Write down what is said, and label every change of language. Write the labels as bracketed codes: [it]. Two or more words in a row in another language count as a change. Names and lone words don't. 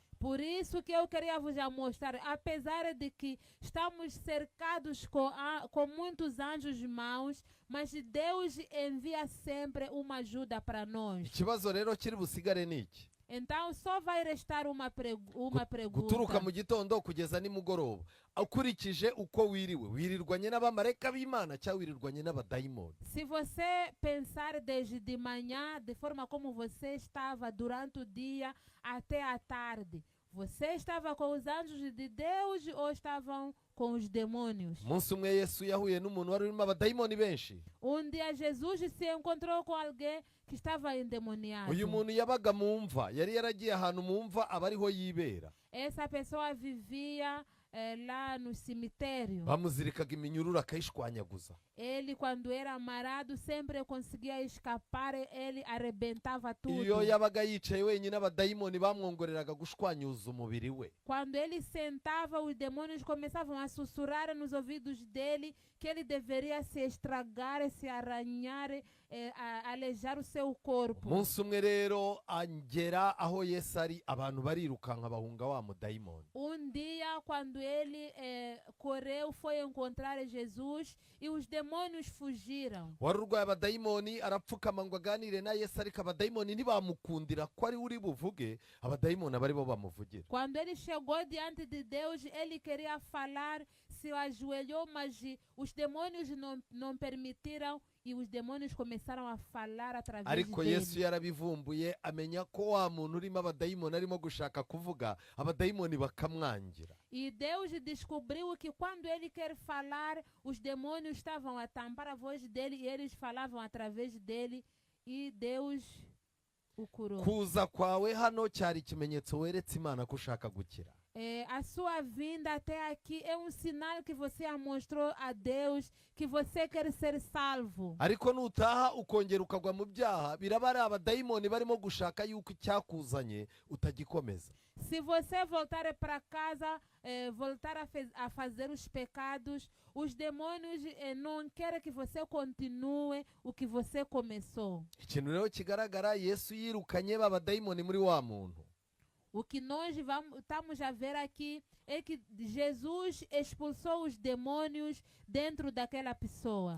[pt] Por isso que eu queria vos mostrar, apesar de que estamos cercados com muitos anjos maus, mas Deus envia sempre uma ajuda para nós. [rw] ikibazo rero kiri busigare ni iki? [pt] Então só vai restar uma [rw] guturuka [pt] pergunta. [rw] mu gitondo kugeza nimugoroba, ukurikije uko wirirwanye n'abamarayika b'imana cyangwa wirirwanye n'abadayimoni. [pt] Se você pensar desde de manhã, de forma como você estava durante o dia até a tarde, você estava com os anjos de Deus ou estavam com os demônios? [rw] umunsi umwe yesu yahuye n'umuntu wari urimo abadayimoni benshi. [pt] Dia Jesus se encontrou com alguém que estava endemoniado. [rw] uyu muntu yabaga mu mva, yari yaragiye ahantu mu mva aba ariho yibera. [pt] Essa pessoa vivia lá no cemitério. [rw] bamuzirikaga iminyururu akayishwanyaguza. [pt] Ele, quando era amarrado, sempre conseguia escapar, ele arrebentava tudo. [rw] iyo yabaga yicaye wenyine, abadayimoni bamwongoreraga gushwanyuza umubiri we. [pt] Quando ele sentava, os demônios começavam a sussurrar nos ouvidos dele que ele deveria se estragar, se arranhar, alejar o seu corpo. [rw] umunsi umwe rero angera aho yesu ari, abantu barirukanka bahunga wa mudayimoni. [pt] Dia, quando ele correu, foi encontrar Jesus e os demônios fugiram. [rw] wari urwaye abadayimoni arapfukama ngo aganire na yesu, ariko abadayimoni ntibamukundira ko ari we uri buvuge, abadayimoni aba aribo bamuvugira. [pt] Quando ele chegou diante de Deus, ele queria falar, se ajoelhou, mas os demônios não permitiram e os demônios começaram a falar através [rw] ariko [pt] dele. [rw] yesu yarabivumbuye, amenya ko wa muntu urimo abadayimoni arimo gushaka kuvuga, abadayimoni bakamwangira. [pt] E Deus descobriu que quando ele quer falar, os demônios estavam a tampar a voz dele e eles falavam através dele, e Deus o curou. [rw] kuza kwawe hano cyari ikimenyetso weretse imana ko ushaka gukira. [pt] A sua vinda até aqui é um sinal que você mostrou a Deus que você quer ser salvo. [rw] ariko nutaha ukongera ukagwa mu byaha biraba ari abadayimoni barimo gushaka yuko icyakuzanye utagikomeza. [pt] Se você voltar para casa, voltar a fazer os pecados, os demônios não querem que você continue o que você começou. [rw] Ikintu rero kigaragara, Yesu yirukanye babadayimoni muri wa muntu. [pt] O que nós estamos a ver aqui é que Jesus expulsou os demônios dentro daquela pessoa.